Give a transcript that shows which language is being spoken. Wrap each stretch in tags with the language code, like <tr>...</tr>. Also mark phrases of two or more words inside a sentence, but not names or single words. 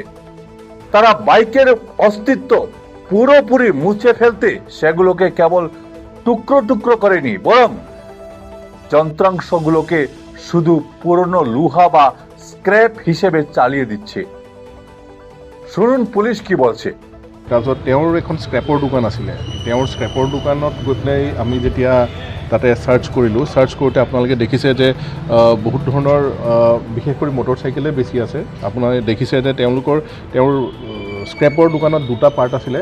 <bn>তারা বাইকের অস্তিত্ব পুরোপুরি মুছে ফেলতে সেগুলোকে কেবল টুকরো টুকরো করেনি, বরং যন্ত্রাংশগুলোকে শুধু পুরনো লোহা বা স্ক্র্যাপ হিসেবে চালিয়ে দিচ্ছে। শুনুন পুলিশ কি বলছে।</bn> <as>তাৰপিছত তেওঁৰ এখন স্ক্ৰেপৰ দোকান আছিলে। তেওঁৰ স্ক্ৰেপৰ দোকানত গৈ পেলাই আমি যেতিয়া তাতে চাৰ্চ কৰিলোঁ, চাৰ্চ কৰোঁতে আপোনালোকে দেখিছে যে বহুত ধৰণৰ বিশেষ কৰি মটৰচাইকেলে বেছি আছে। আপোনালোকে দেখিছে যে তেওঁৰ স্ক্ৰেপৰ দোকানত দুটা পাৰ্ট আছিলে।</as>